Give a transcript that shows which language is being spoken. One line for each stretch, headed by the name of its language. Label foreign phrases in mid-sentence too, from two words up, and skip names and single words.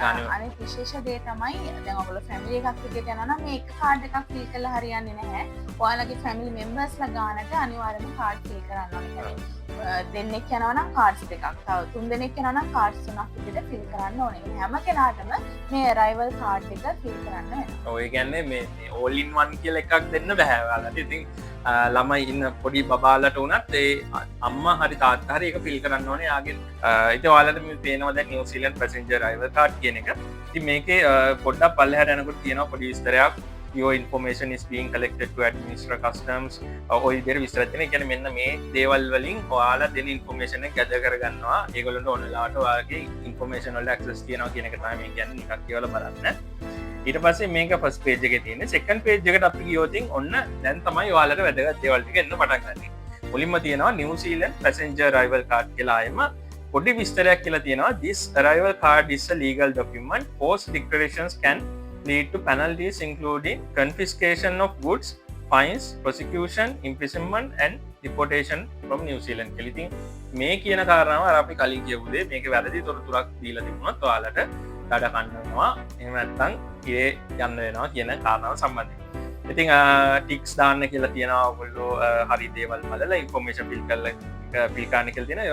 Sinhala: අනිත් විශේෂ දේ තමයි දැන් ඔයගොල්ලෝ ෆැමිලි එකක් විදිහට යනවා නම් මේක කාඩ් එකක් ෆිල් කරලා හරියන්නේ නැහැ. ඔයාලගේ
English: family members
Sinhala: ගානට අනිවාර්යයෙන්ම කාඩ් ෆිල් කරන්න ඕනේ. දෙන්නෙක් යනවා නම් කාඩ්ස් දෙකක්. තව තුන් දෙනෙක් යනවා නම් කාඩ්ස් තුනක් විදිහට ෆිල් කරන්න ඕනේ. හැම කෙනාටම මේ
English: arrival card
Sinhala: එක ෆිල් කරන්න වෙනවා. ඔය කියන්නේ මේ
English: all in one
Sinhala: කියලා එකක් දෙන්න බෑ ඔයාලට. ඉතින් ළමයි ඉන්න පොඩි බබාලට උනත් ඒ අම්මා හරි තාත්තා හරි ඒක ෆිල් කරන්න ඕනේ යාගෙන්. ඉතින් ඔයාලට මේ පේනවා දැන්
English: New Zealand passenger arrival card
Sinhala: කියන එක. ඉතින් මේකේ පොඩ්ඩක් පල්ලෙහාට යනකොට තියෙනවා පොඩි විස්තරයක්.
English: Your information is being collected to administer customs.
Sinhala: ඔය විදිහට විස්තර තියෙනවා. ඒ කියන්නේ මෙන්න මේ දේවල් වලින් ඔයාලා දෙන information එක gather කරගන්නවා. ඒගොල්ලන්ට ඕන වෙලාවට ඔයාලගේ information වලට access තියෙනවා කියන එක තමයි මේ කියන්නේ. නිකන් කියලා බලන්න. ඊට පස්සේ මේක
English: first page
Sinhala: එකේ තියෙන්නේ.
English: second page
Sinhala: එකට අපි ගියොත් ඔන්න දැන් තමයි ඔයාලට වැදගත් දේවල් ටික එන්න පටන් ගන්නේ. මුලින්ම තියෙනවා
English: New Zealand passenger arrival card
Sinhala: කියලා ආයෙම පොඩි විස්තරයක් කියලා තියෙනවා.
English: This arrival card is a legal document. False declarations can lead to penalties including confiscation of goods, fines, prosecution, imprisonment and deportation from New Zealand.
Sinhala: කියලා ඉතින් මේ කියන කාරණාව අර අපි කලින් කියපු දේ මේකේ වැරදි තොරතුරක් දීලා තිබුණොත් ඔයාලට දඩ කන්න වෙනවා. එහෙම නැත්නම් ඉරේ යන්න වෙනවා කියන කාරණාව සම්බන්ධයෙන්. ඉතින් ටික්ස් දාන්න කියලා තියෙනවා. ඔයගොල්ලෝ හරි දේවල් බලලා
English: information fill
Sinhala: කරලා ෆිල් කරන්න කියලා තියෙනවා.